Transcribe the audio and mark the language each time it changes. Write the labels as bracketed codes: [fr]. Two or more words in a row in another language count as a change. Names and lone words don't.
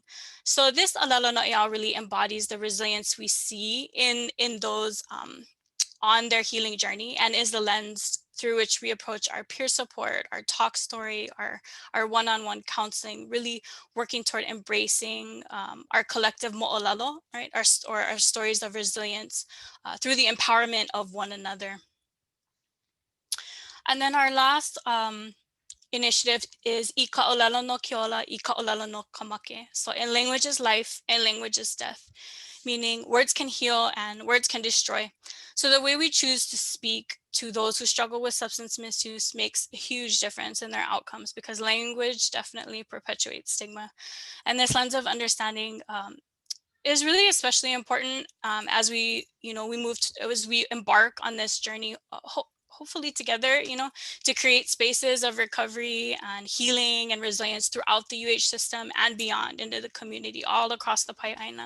[en] So this [haw] alelo no'eau [en] really embodies the resilience we see in those on their healing journey, and is the lens through which we approach our peer support, our talk story, our one-on-one counseling, really working toward embracing our collective mo'olelo, right? Our stories of resilience through the empowerment of one another. And then our last initiative is [haw] I ka'olelo no keola, I ka'olelo no kamake. [en] So in language is life, in language is death, meaning words can heal and words can destroy. So the way we choose to speak to those who struggle with substance misuse makes a huge difference in their outcomes, because language definitely perpetuates stigma. And this lens of understanding is really especially important as we as we embark on this journey, hopefully together, to create spaces of recovery and healing and resilience throughout the UH system and beyond into the community all across the Pai'aina.